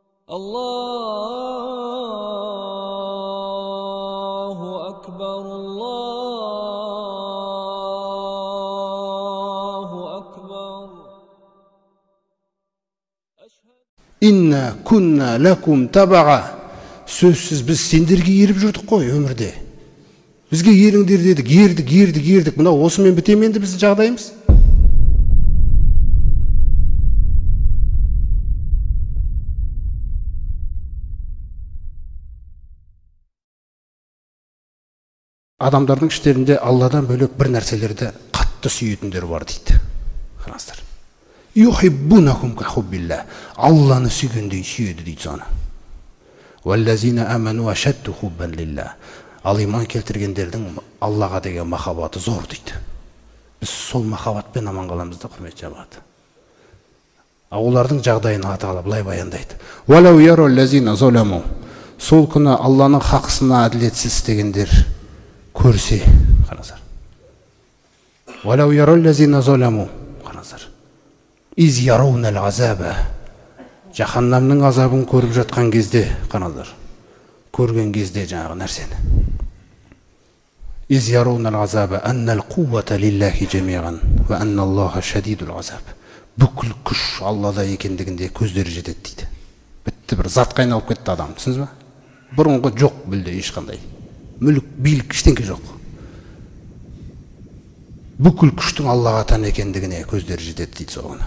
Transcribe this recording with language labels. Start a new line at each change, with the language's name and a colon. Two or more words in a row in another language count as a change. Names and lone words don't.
Arabic: الله أكبر، الله أكبر. إنا كنا لكم تبعا.
Kazakh: Сөзсіз біз сендерге еріп жүрдік қой өмірде. Бізге еріңдер дедік, ердік. Мына осымен бітем енді біздің жағдайымыз. Адамдардың іштерінде Алладан бөлек бір нәрселерді қатты сүйетіндер бар дейді. Қараңыздар.
Arabic: يحبونهم كحب الله.
Kazakh: Алланы сүйгендей сүйеді дейді соны.
Arabic: والذين آمنوا أشد حبا لله.
Kazakh: Ал иман келтіргендердің Аллаға деген махаббаты зор дейді. Біз сол махаббатпен аман қаламыз да, құрметті жамағат. Олардың жағдайын Алла былай баяндайды.
Arabic: ولو يرى الذين ظلموا.
Kazakh: Сол күні Алланың хақысына әділетсіз істегендер көрсе, қараңыздар.
Arabic: ولو يرى الذين ظلموا. Қараңыздар. إذ يرون العذاب.
Kazakh: Жаханнамның азабын көріп жатқан кезде, қараңыздар. Көрген кезде жаңағы нәрсені.
Arabic: إذ يرون العذاب أن القوة لله جميعا وأن الله شديد العذاب.
Kazakh: Бүкіл күш Аллада екендігінде көздері жетеді дейді. Бітті, бір затқа айналып кетті адам, түсінсіз ба? Бұрынғы жоқ білді ешқандай. Мүлік, билік, ештеңке жоқ. Бүкіл күштің Аллаға тән екендігіне көздері жетеді дейді соғыны.